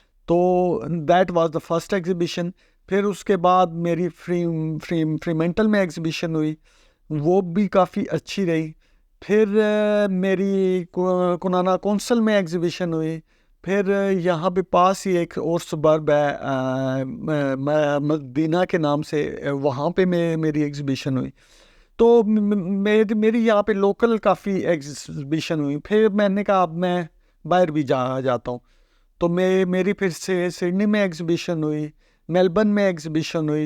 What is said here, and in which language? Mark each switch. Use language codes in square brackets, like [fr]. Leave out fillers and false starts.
[en] تو that was the first exhibition. [ur] پھر اس کے بعد میری فریمنٹل میں ایگزیبیشن ہوئی، وہ بھی کافی اچھی رہی. پھر میری کنانا کونسل میں ایگزیبیشن ہوئی. پھر یہاں پہ پاس ہی ایک اور سبرب ہے مدینہ کے نام سے، وہاں پہ میری ایگزیبیشن ہوئی. تو میری یہاں پہ لوکل کافی ایگزیبیشن ہوئی. پھر میں نے کہا اب میں باہر بھی جاتا ہوں، تو میری پھر سے سڈنی میں ایگزیبیشن ہوئی، میلبرن میں ایگزیبیشن ہوئی.